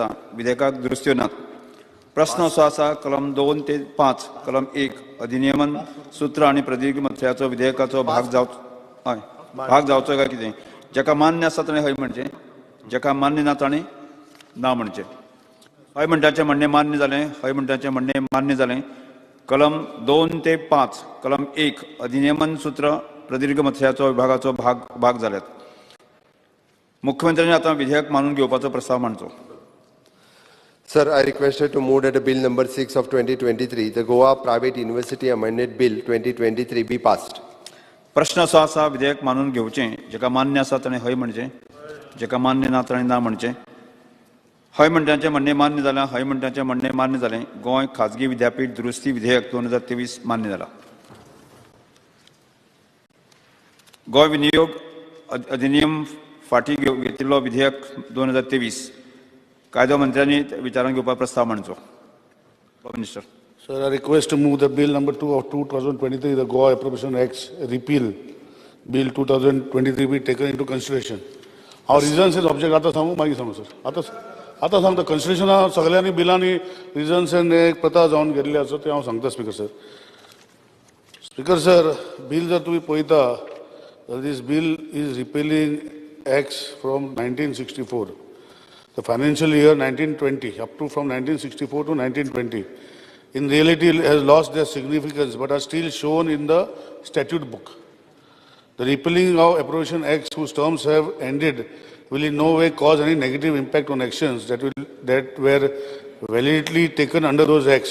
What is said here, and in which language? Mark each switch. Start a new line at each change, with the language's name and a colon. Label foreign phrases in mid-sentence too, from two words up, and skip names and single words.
Konkani: विधेयकाक दुरुस्त्यो नात. प्रस्न असो आसा कलम 2 ते 5 कलम 1 अधिनियमन सूत्र आनी प्रदीर्घ मथळ्याचो विधेयकाचो भाग जावचो काय कितें जेका मान्य आसा ताणें हय म्हणचें, जेका मान्य ना ताणें ना म्हणचें. हय मंडळाचें म्हणणें मान्य जालें. हय मंडळाचें म्हणणें मान्य जालें. कलम 2 ते 5 कलम 1 अधिनियमन सूत्र प्रदीर्घ मथळ्याचो विभागाचो भाग जाल्यात. मुख्यमंत्र्यांनी आतां विधेयक मानून घेवपाचो प्रस्ताव मांडचो.
English: Sir, I requested to move that the bill number 6 of 2023, the Goa Private University Amendment Bill 2023 be passed.
Konkani: प्रश्न असो आसा विधेयक मानून घेवचें. जेका मान्य आसा ताणें हय म्हणचें, जेका मान्य ना ताणें ना म्हणचें. हय मंडळाचें म्हणणें मान्य जालें. हय मंडळाचें म्हणणें मान्य जालें. गोंय खाजगी विद्यापीठ दुरुस्ती विधेयक 2023 मान्य जाला. गोंय विनियोग अधिनियम फाटीं घेतिल्लो विधेयक 2023 कायदो मंत्र्यांनी विचारान घेवपाचो प्रस्ताव मांडचो. मिनिस्टर.
English: Sir, I request to move the bill number 2 of 2023, the Goa Appropriation Acts Repeal Bill 2023 be taken into consideration. Our reasons is object
Konkani: आता सांगू मागीर सांगू सर. आता सांगता कन्सिडरेशन सगळ्यांनी बिलांनी रिजन्स एक प्रथा जावन गेल्ली आसा ते हांव सांगता स्पीकर सर. स्पीकर सर, बिल जर तुम्ही पळयता
English: this bill is repealing acts from 1964. The financial year 1920 up to from 1964 to 1920 in reality has lost their significance but are still shown in the statute book. The repealing of appropriation acts whose terms have ended will in no way cause any negative impact on actions that were validly taken under those acts.